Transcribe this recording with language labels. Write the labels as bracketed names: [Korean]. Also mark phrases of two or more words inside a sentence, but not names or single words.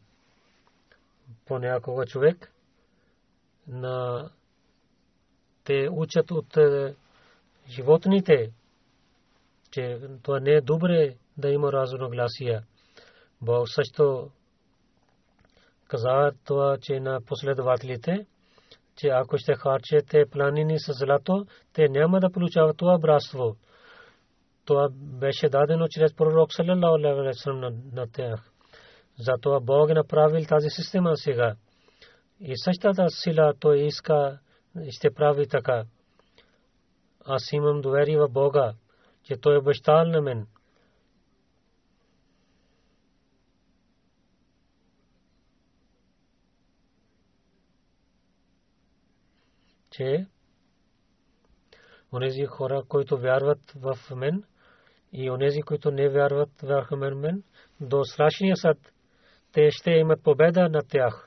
[Bulgarian] Понякога човек те учат от животните, че това не е добре да има разногласия. Бог също каза това, че на последователите, че ако ще харчете планини с злато, те няма да получават това братство. Това беше дадено чрез пророк [Arabic] صلى الله عليه وسلم [Bulgarian] на тях. Затова Бог е направил тази система сега. И същата сила той иска ще прави така. Аз имам доверие в Бога, че той е обещал на мен. Че онези хора, които вярват в мен и онези, които не вярват в мен, до страшния съд, те ще имат победа над тях.